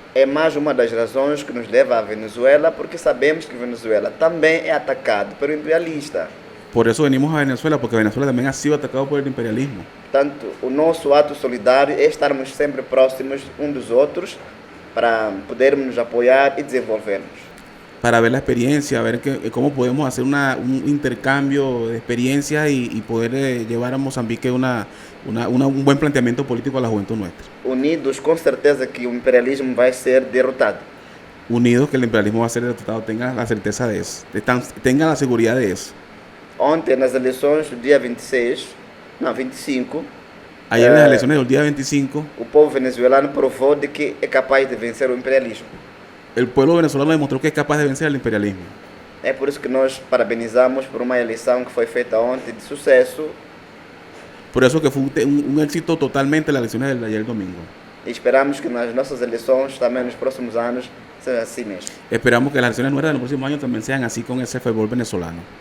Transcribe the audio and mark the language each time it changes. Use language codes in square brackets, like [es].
[pt] É mais uma das razões que nos leva à Venezuela, porque sabemos que Venezuela também é atacado pelo imperialista. [es] Por eso venimos a Venezuela, porque Venezuela también ha sido atacado por el imperialismo. [pt] Portanto, o nosso ato solidário é estarmos sempre próximos uns dos outros para podermos nos apoiar e desenvolvermos. [es] Para ver la experiencia, ver cómo podemos hacer un intercambio de experiencias y poder llevar a Mozambique un buen planteamiento político a la juventud nuestra. [pt] Unidos, com certeza que o imperialismo vai ser derrotado. [es] Unidos, que el imperialismo va a ser derrotado, tengan la certeza de eso, tengan la seguridad de eso. [pt] Ontem, nas eleições do dia 25, [es] Ayer en las elecciones del día 25, [pt] o povo venezuelano provou de que é capaz de vencer o imperialismo. [es] el pueblo venezolano demostró que es capaz de vencer al imperialismo. [pt] É por isso que nós parabenizamos por uma eleição que foi feita ontem de sucesso [es] Por eso que fue un éxito totalmente las elecciones de ayer domingo. [pt] e esperamos que nas nossas eleições, também nos próximos anos, seja assim mesmo. [es] Esperamos que las elecciones nuestras de los próximos años también sean así, con ese fervor venezolano.